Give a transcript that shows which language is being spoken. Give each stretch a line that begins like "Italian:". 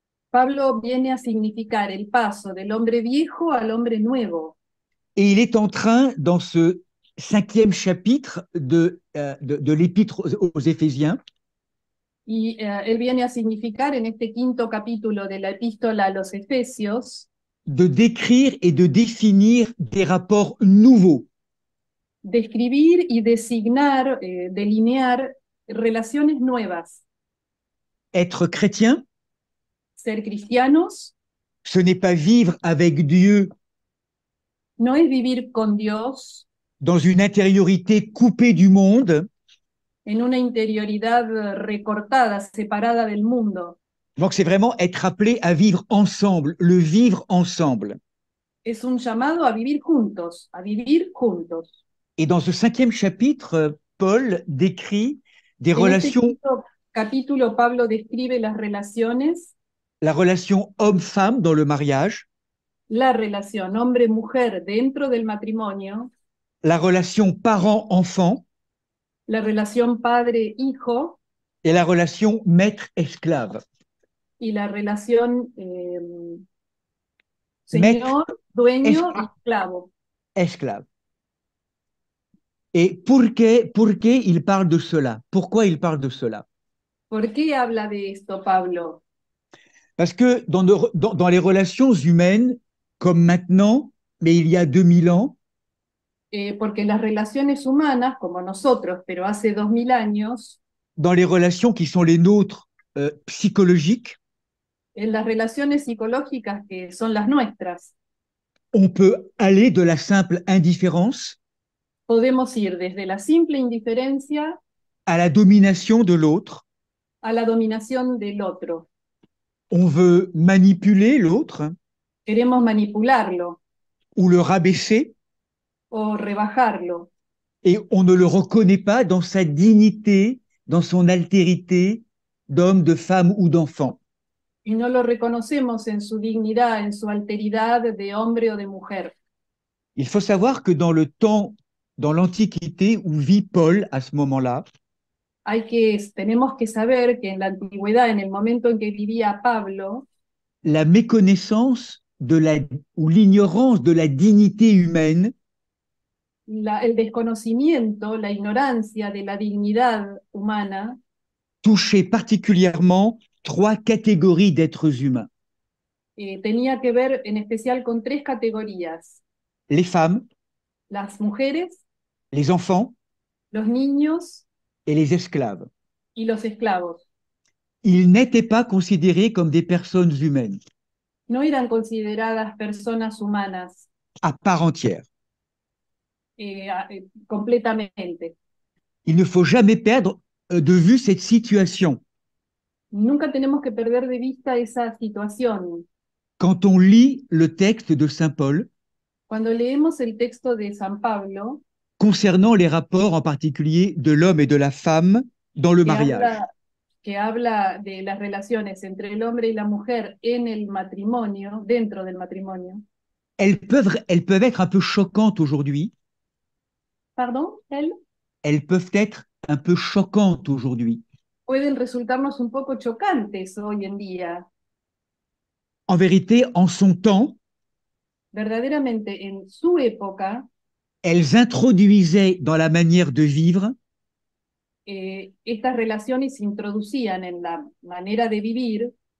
Spanish: Pablo viene a significar el paso del hombre viejo al hombre nuevo.
French: Et il est en train, dans ce 5e chapitre de l'épître aux Éphésiens,
Spanish: Y él viene a significar en este 5º capítulo de la epístola a los Efesios
French: de décrire et de définir des rapports nouveaux.
Spanish: Describir y designar, delinear relaciones nuevas.
French: Être chrétien,
Spanish: Ser cristianos
French: ce n'est pas vivre avec Dieu
Spanish: no es vivir con Dios
French: dans une intériorité coupée du monde.
Spanish: en una interioridad recortada, separada del mundo.
French: Donc c'est vraiment être appelé à vivre ensemble, le vivre ensemble.
Spanish: Es un llamado a vivir juntos, a vivir juntos.
French: Et dans ce 5e chapitre, Paul décrit des
Spanish: En este
French: relations,
Spanish: capítulo, Pablo describe las relaciones,
French: la relation homme-femme dans le mariage,
Spanish: la relación hombre-mujer dentro del matrimonio,
French: la relation parent-enfant
Spanish: la relación padre-hijo
French: et la relation maître-esclave.
Spanish: y la relación
French: Maître,
Spanish: señor, dueño y esclavo.
French: esclave. Et pour qu'il parle de cela? Pourquoi il parle de cela?
Spanish: ¿Por qué habla de esto, Pablo?
French: Parce que dans les relations humaines, comme maintenant, mais il y a 2000 ans,
Spanish: Porque las relaciones humanas, como nosotros, pero hace 2000 años,
French: dans les relations qui sont les nôtres psychologiques,
Spanish: en las relaciones psicológicas que son las nuestras,
French: on peut aller de la simple indifférence
Spanish: podemos ir desde la simple indiferencia
French: à la domination de l'autre.
Spanish: a la dominación del otro.
French: On veut manipuler l'autre
Spanish: Queremos manipularlo
French: ou le rabaisser
Spanish: o rebajarlo,
French: et on ne le reconnaît pas dans sa dignité, dans son altérité d'homme, de femme ou d'enfant.
Spanish: y no lo reconocemos en su dignidad, en su alteridad de hombre o de mujer.
French: Il faut savoir que dans le temps, dans l'Antiquité où vit Paul à ce moment-là,
Spanish: Tenemos que saber que en la antigüedad, en el momento en que vivía Pablo,
French: la méconnaissance ou l'ignorance de la dignité humaine
Spanish: el desconocimiento, la ignorancia de la dignidad humana
French: touchait particulièrement 3 catégories d'êtres humains.
Spanish: tenía que ver en especial con 3 categorías:
French: Les femmes,
Spanish: las mujeres,
French: les enfants
Spanish: los niños
French: et les esclaves.
Spanish: y los esclavos.
French: Ils n'étaient pas considérés comme des personnes humaines
Spanish: No eran consideradas personas humanas
French: à part entière.
Spanish: Completamente.
French: Il ne faut jamais perdre de vue cette situation.
Spanish: Nunca tenemos que perder de vista esa situación.
French: Quand on lit le texte de Saint Paul
Spanish: Cuando leemos el texto de San Pablo,
French: concernant les rapports en particulier de l'homme et de la femme dans le mariage,
Spanish: que habla de las relaciones entre el hombre y la mujer en el matrimonio, dentro del matrimonio.
French: elles peuvent être un peu choquantes aujourd'hui. Pardon, Elles peuvent être un peu choquantes aujourd'hui.
Spanish: Pueden resultarnos un poco chocantes hoy en día.
French: En vérité, en son temps,
Spanish: Verdaderamente, en su época,
French: elles introduisaient dans la manière de vivre
Spanish: estas relaciones introducían en la manera de vivir